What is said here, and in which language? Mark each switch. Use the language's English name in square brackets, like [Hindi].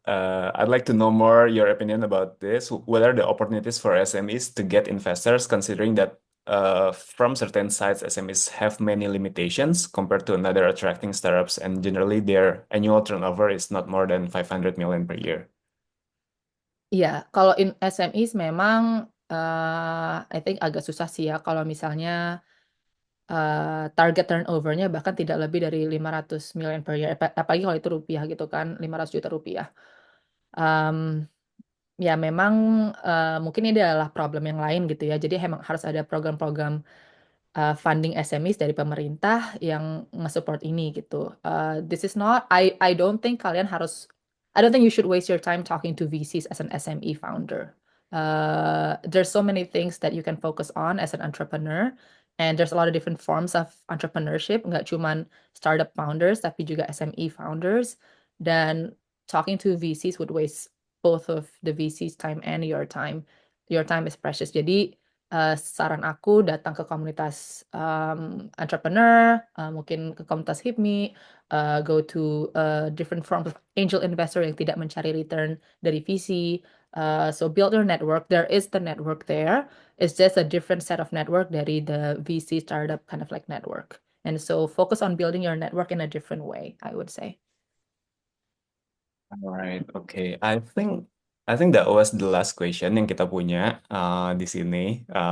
[English] I'd like to know more your opinion about this. What are the opportunities for SMEs to get investors, considering that from certain sides, SMEs have many limitations compared to another attracting startups, and generally their annual turnover is not more than 500 million per year. [Indonesian] Iya, kalau in SMEs memang [English] I think [Indonesian] agak susah sih ya kalau misalnya target turnover-nya bahkan tidak lebih dari [English] 500 million per year, [Indonesian] apalagi kalau itu rupiah gitu kan, 500 juta rupiah. Um, Ya memang mungkin ini adalah problem yang lain gitu ya. Jadi emang harus ada program-program funding SMEs dari pemerintah yang nge-support ini gitu. [English] This is not, I don't think [Indonesian] kalian harus, [English] I don't think you should waste your time talking to VCs as an SME founder. There's so many things that you can focus on as an entrepreneur, and there's a lot of different forms of entrepreneurship, [Indonesian] nggak cuman [English] startup founders, [Indonesian] tapi juga [English] SME founders. [Indonesian] Dan [English] talking to VCs would waste both of the VCs time and your time. Your time is precious. [Indonesian] Jadi saran aku datang ke komunitas entrepreneur, mungkin ke komunitas HIPMI, [English] go to different forms of angel investor [Indonesian] yang tidak mencari return dari VC. [English] So build your network. There is the network there. It's just a different set of network [Indonesian] dari [English] the VC startup kind of like network. And so focus on building your network in a different way, I would say. Alright, okay. I think that was the last question [Indonesian] yang kita punya di sini.